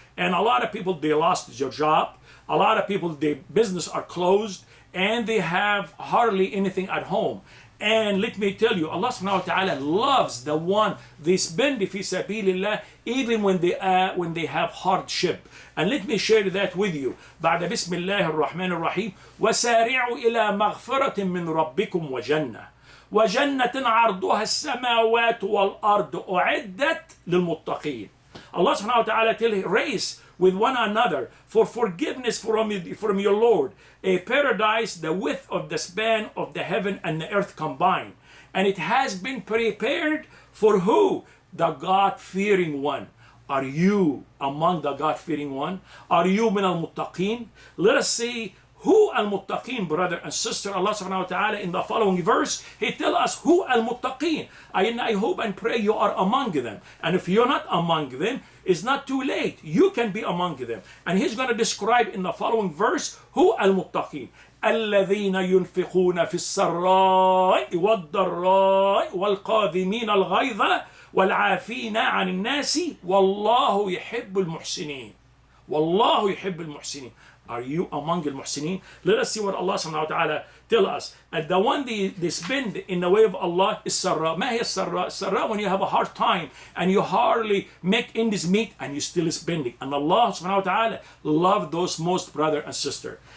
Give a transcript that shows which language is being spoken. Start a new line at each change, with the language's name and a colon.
English: And a lot of people, they lost their job. A lot of people, their business are closed and they have hardly anything at home. And let me tell you, Allah subhanahu wa ta'ala loves the one they spend fi sabilillah even when they have hardship. And let me share that with you.
Arabic: بعد بسم الله الرحمن الرحيم وسارعوا إلى مغفرة من ربكم وجنة وجنة عرضها السماوات والأرض أعدت للمتقين.
English: Allah subhanahu wa ta'ala tell race with one another for forgiveness from your Lord, a paradise the width of the span of the heaven and the earth combined, and it has been prepared for who? The God-fearing one. Are you among the God-fearing one? Are you min al-muttaqin? Let us see who al-muttaqin, brother and sister. Allah subhanahu wa ta'ala in the following verse, He tell us who al-muttaqin. I hope and pray you are among them. And if you're not among them, it's not too late. You can be among them. And He's going to describe in the following verse who al-muttaqin.
Arabic: الذين ينفقون في السراء والضراء والقاذمين الغيظ والعافين عن الناس والله يحب المحسنين. والله يحب المحسنين.
English: Are you among al-muhsinin? Let us see what Allah subhanahu wa ta'ala tell us. And the one they spend in the way of Allah is sarra.
Arabic: ما هي السراء?
English: السراء when you have a hard time and you hardly make ends meet and you still spending. And Allah subhanahu wa ta'ala love those most, brother and sister.